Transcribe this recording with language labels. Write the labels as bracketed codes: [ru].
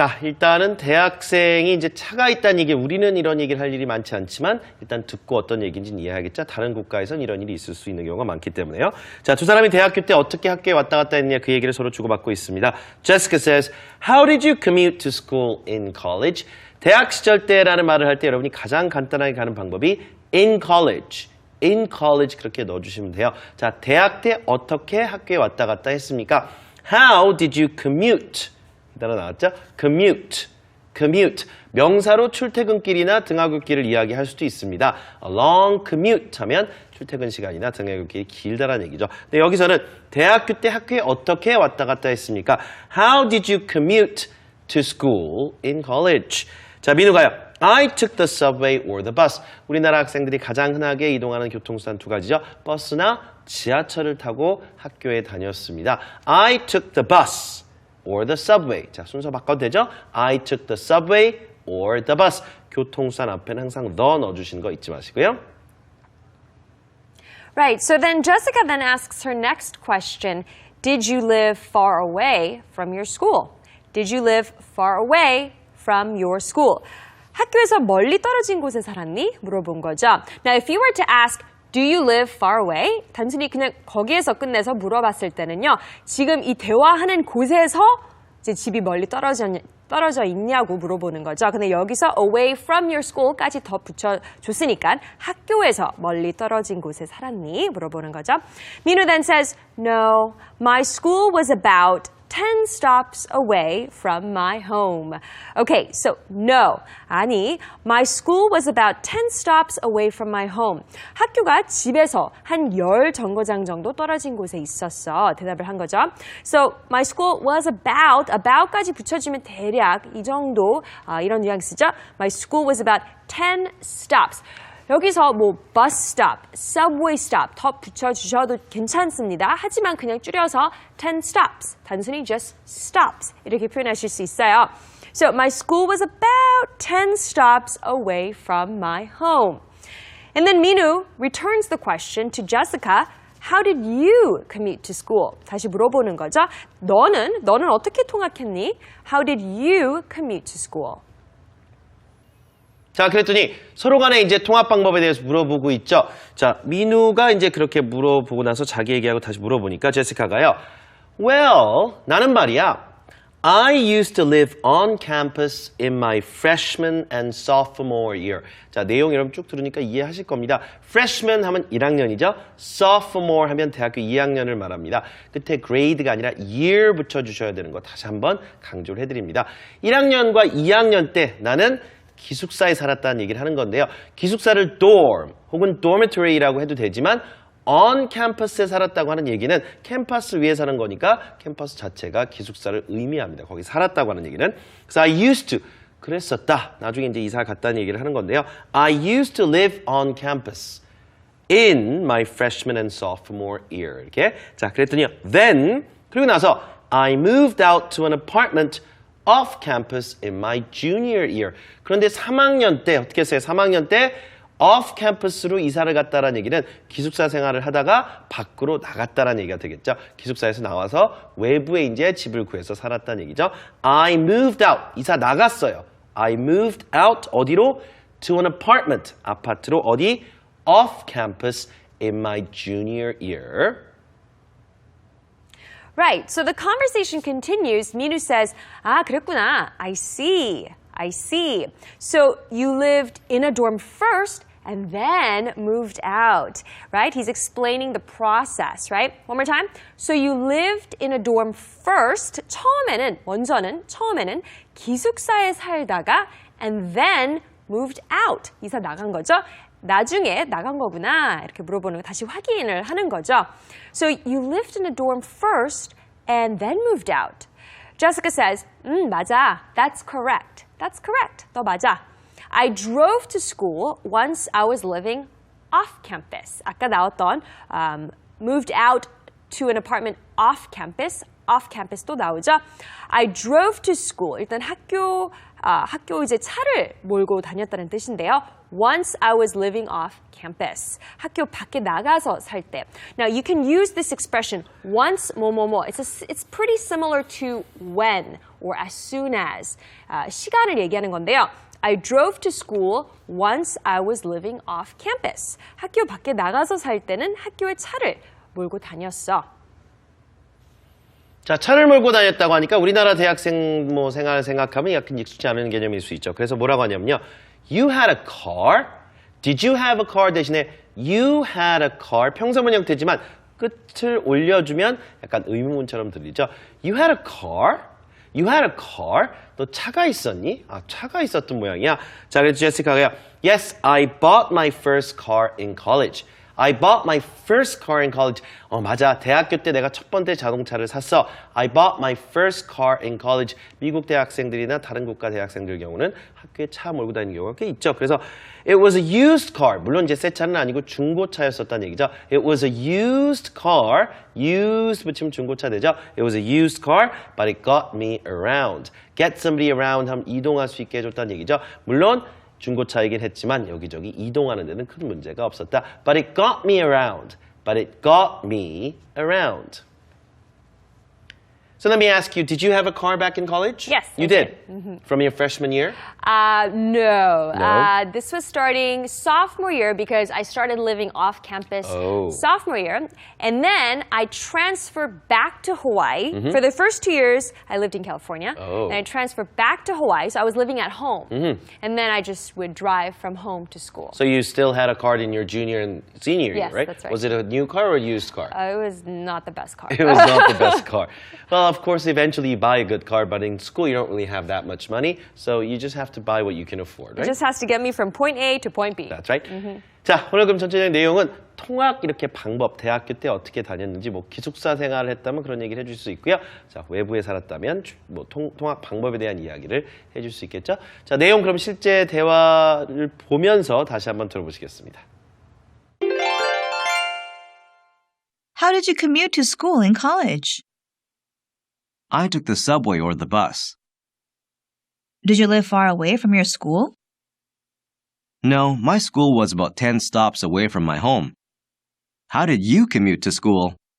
[ko] 자, 일단은 대학생이 이제 차가 있다는 얘기, 우리는 이런 얘기를 할 일이 많지 않지만 일단 듣고 어떤 얘기인지는 이해하겠죠. 다른 국가에선 이런 일이 있을 수 있는 경우가 많기 때문에요. 자, 두 사람이 대학교 때 어떻게 학교에 왔다 갔다 했냐 그 얘기를 서로 주고받고 있습니다. [en] Jessica says, How did you commute to school in college? [ko] 대학 시절 때라는 말을 할 때 여러분이 가장 간단하게 가는 방법이 [en] in college. in college [ko] 그렇게 넣어주시면 돼요. 자, 대학 때 어떻게 학교에 왔다 갔다 했습니까? [en] How did you commute? [ko] 이 단어 나왔죠? [en] commute. commute. [ko] 명사로 출퇴근길이나 등하굣길을 이야기할 수도 있습니다. [en] A long commute [ko] 하면 출퇴근 시간이나 등하굣길이 길다라는 얘기죠. 근데 여기서는 대학교 때 학교에 어떻게 왔다 갔다 했습니까? [en] How did you commute to school in college? [ko] 자, 민우가요. [en] I took the subway or the bus. [ko] 우리나라 학생들이 가장 흔하게 이동하는 교통수단 두 가지죠. 버스나 지하철을 타고 학교에 다녔습니다. [en] I took the bus or the subway. [ko] 자, 순서 바꿔도 되죠? [en] I took the subway or the bus. [ko] 교통수단 앞에는 항상 the 넣어주시는 거 잊지 마시고요. [en] Right, so then Jessica then asks her next question. Did you live far away from your school? Did you live far away from your school? [ko] 학교에서 멀리 떨어진 곳에 살았니? 물어본 거죠. [en] Now, if you were to ask, do you live far away? [ko] 단순히 그냥 거기에서 끝내서 물어봤을 때는요. 지금 이 대화하는 곳에서 이제 집이 멀리 떨어져 있냐고 물어보는 거죠. 근데 여기서 [en] away from your school [ko] 까지 더 붙여줬으니까 학교에서 멀리 떨어진 곳에 살았니? 물어보는 거죠. [en] 민우 then says, no, my school was about 10 stops away from my home. Okay, so no. [ko] 아니, [en] my school was about 10 stops away from my home. [ko] 학교가 집에서 한 10 정거장 정도 떨어진 곳에 있었어. 대답을 한 거죠. [en] So, my school was about [ko] 까지 붙여주면 대략 이 정도, 이런 뉘앙스죠. [en] My school was about 10 stops. [ko] 여기서 뭐 [en] bus stop, subway stop [ko] 더 붙여주셔도 괜찮습니다. 하지만 그냥 줄여서 [en] 10 stops, [ko] 단순히 [en] just stops [ko] 이렇게 표현하실 수 있어요. [en] So my school was about 10 stops away from my home. And then Minu returns the question to Jessica. How did you commute to school? [ko] 다시 물어보는 거죠. 너는 어떻게 통학했니? [en] How did you commute to school? [ko] 자, 그랬더니 서로 간에 이제 통합 방법에 대해서 물어보고 있죠. 자, 민우가 이제 그렇게 물어보고 나서 자기 얘기하고 다시 물어보니까 제시카가요. Well, 나는 말이야. [en] I used to live on campus in my freshman and sophomore year. [ko] 자, 내용 여러분 쭉 들으니까 이해하실 겁니다. freshman 하면 1학년이죠. sophomore 하면 대학교 2학년을 말합니다. 끝에 grade가 아니라 year 붙여주셔야 되는 거 다시 한번 강조를 해드립니다. 1학년과 2학년 때 나는 기숙사에 살았다는 얘기를 하는 건데요. 기숙사를 dorm 혹은 dormitory라고 해도 되지만 on campus에 살았다고 하는 얘기는 캠퍼스 위에 사는 거니까 캠퍼스 자체가 기숙사를 의미합니다. 거기 살았다고 하는 얘기는. 그래서 [en] I used to [ko] 그랬었다. 나중에 이제 이사 갔다는 얘기를 하는 건데요. [en] I used to live on campus in my freshman and sophomore year. [ko] 이렇게. 자, 그랬더니 [en] then [ko] 그리고 나서 [en] I moved out to an apartment off campus in my junior year. [ko] 그런데 3학년 때 어떻게 했어요? 3학년 때 off campus로 이사를 갔다라는 얘기는 기숙사 생활을 하다가 밖으로 나갔다라는 얘기가 되겠죠. 기숙사에서 나와서 외부에 이제 집을 구해서 살았다는 얘기죠. [en] I moved out. [ko] 이사 나갔어요. [en] I moved out [ko] 어디로? [en] To an apartment. [ko] 아파트로 어디? [en] Off campus in my junior year. Right, so the conversation continues. Minu says, [ko] 그랬구나. [en] I see. So you lived in a dorm first and then moved out, right? He's explaining the process, right? One more time. So you lived in a dorm first. [ko] 처음에는 기숙사에 살다가 [en] and then moved out. [ko] 이사 나간 거죠? 나중에 나간 거구나 이렇게 물어보는 거 다시 확인을 하는 거죠. [en] So you lived in a dorm first and then moved out. Jessica says, [ko] 맞아. [en] That's correct. [ko] 너 맞아. [en] I drove to school once I was living off campus. [ko] 아까 나왔던 [en] moved out to an apartment off campus [ko] 또 나오죠. [en] I drove to school. [ko] 일단 학교 이제 차를 몰고 다녔다는 뜻인데요. [en] once I was living off campus. [ko] 학교 밖에 나가서 살 때. [en] Now, you can use this expression, once [ko] 뭐뭐뭐. [en] It's pretty similar to when or as soon as. [ko] 시간을 얘기하는 건데요. [en] I drove to school once I was living off campus. [ko] 학교 밖에 나가서 살 때는 학교에 차를 몰고 다녔어. 자, 차를 몰고 다녔다고 하니까 우리나라 대학생 생활 생각하면 약간 익숙지 않은 개념일 수 있죠. 그래서 뭐라고 하냐면요. [en] You had a car. Did you have a car [ko] 대신에 [en] you had a car. [ko] 평서문 형태지만 끝을 올려주면 약간 의문문처럼 들리죠. [en] You had a car. You had a car. [ko] 너 차가 있었니? 아, 차가 있었던 모양이야. 자, 그래서 제시카가요. [en] Yes, I bought my first car in college. I bought my first car in college. [ko] 맞아. 대학교 때 내가 첫 번째 자동차를 샀어. [en] I bought my first car in college. [ko] 미국 대학생들이나 다른 국가 대학생들 경우는 학교에 차 몰고 다니는 경우가 꽤 있죠. 그래서 [en] it was a used car. [ko] 물론 이제 새 차는 아니고 중고차였었다는 얘기죠. [en] It was a used car. [ko] used 붙이면 중고차 되죠. [en] It was a used car, but it got me around. Get somebody around [ko] 하면 이동할 수 있게 해줬다는 얘기죠. 물론 중고차이긴 했지만 여기저기 이동하는 데는 큰 문제가 없었다. [en] But it got me around. But it got me around. So let me ask you, did you have a car back in college? Yes. You did? From your freshman year? No. No? This was starting sophomore year because I started living off campus sophomore year. And then I transferred back to Hawaii. For the first 2 years, I lived in California. And I transferred back to Hawaii, so I was living at home. And then I just would drive from home to school. So you still had a car in your junior and senior year, Yes, right? that's right. Was it a new car or a used car? It was not the best car. It was not the best car. Well, of course, eventually you buy a good car, but in school you don't really have that much money, so you just have to buy what you can afford, right? It just has to get me from point A to point B. That's right. [ko] 자, 오늘 그럼 전체적인 내용은 통학 이렇게 방법, 대학교 때 어떻게 다녔는지, 기숙사 생활을 했다면 그런 얘기를 해줄 수 있고요. 자, 외부에 살았다면 통학 방법에 대한 이야기를 해줄 수 있겠죠. 자, 내용 그럼 실제 대화를 보면서 다시 한번 들어보시겠습니다. [en] How did you commute to school in college? I took the subway or the bus. Did you live far away from your school? No, my school was about 10 stops away from my home. How did you commute to school?